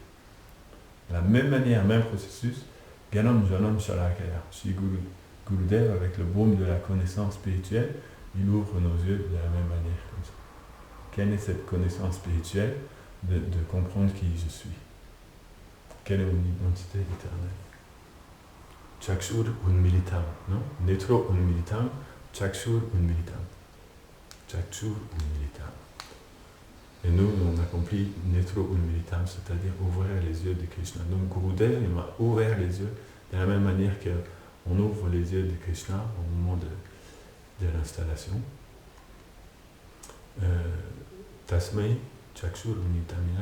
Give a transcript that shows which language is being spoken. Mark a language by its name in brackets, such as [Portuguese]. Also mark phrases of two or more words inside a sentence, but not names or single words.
[French] De la même manière, même processus, [Sanskrit] Gyanam Janam Shalakaya. [French] Shri Gurudev, avec le baume de la connaissance spirituelle, il ouvre nos yeux de la même manière, comme ça. Quelle est cette connaissance spirituelle de comprendre qui je suis? Quelle est mon identité éternelle? [Sanskrit] Chakshur Unmilitam, non? Netro Unmilitam, Chakshur Unmilitam. Chakshur Unmilitam. [French] Et nous, on accomplit [Sanskrit] Netro Unmilitam, [French] c'est-à-dire ouvrir les yeux de Krishna. Donc Gurudev, il m'a ouvert les yeux de la même manière qu'on ouvre les yeux de Krishna au moment de l'installation. [Sanskrit] Tasmai Chakshur Unmitamina.